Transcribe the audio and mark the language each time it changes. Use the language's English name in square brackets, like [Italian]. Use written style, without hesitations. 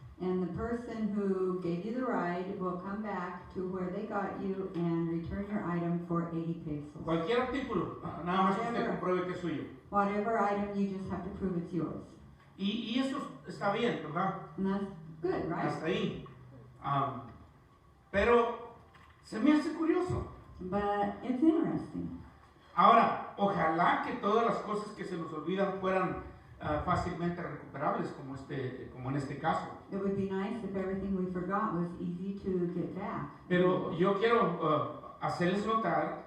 [English] And the person who gave you the ride will come back to where they got you and return your item for 80 pesos. [Spanish] Cualquier artículo, nada más que usted compruebe que es suyo. [English] Whatever item, you just have to prove it's yours. [Spanish] Y eso está bien, ¿verdad? [English] And that's good, right? [Spanish] Hasta ahí. Pero se me hace curioso. [English] But it's interesting. [Spanish] Ahora, ojalá que todas las cosas que se nos olvidan fueran fácilmente recuperables, como en este caso. [English] It would be nice if everything we forgot was easy to get back. [Spanish] Pero yo quiero hacerles notar